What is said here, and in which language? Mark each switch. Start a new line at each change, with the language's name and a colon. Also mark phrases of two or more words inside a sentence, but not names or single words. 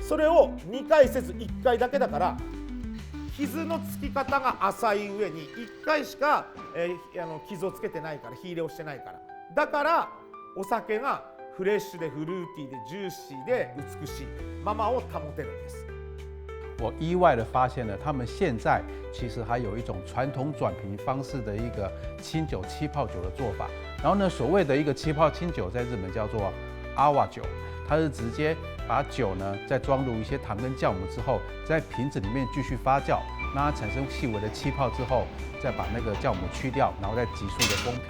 Japanese: それを2回せず1回だけだから、傷のつき方が浅い上に1回しか、傷をつけてないから、火入れをしてないから、だからお酒がフレッシュでフルーティーでジューシーで美しいままを保てるんです。
Chinese: 我意外的发现了，他们现在其实还有一种传统转瓶方式的一个清酒气泡酒的做法。然后呢，所谓的一个气泡清酒，在日本叫做阿瓦酒，它是直接把酒呢再装入一些糖跟酵母之后，在瓶子里面继续发酵，让它产生细微的气泡之后，再把那个酵母去掉，然后再急速的封瓶。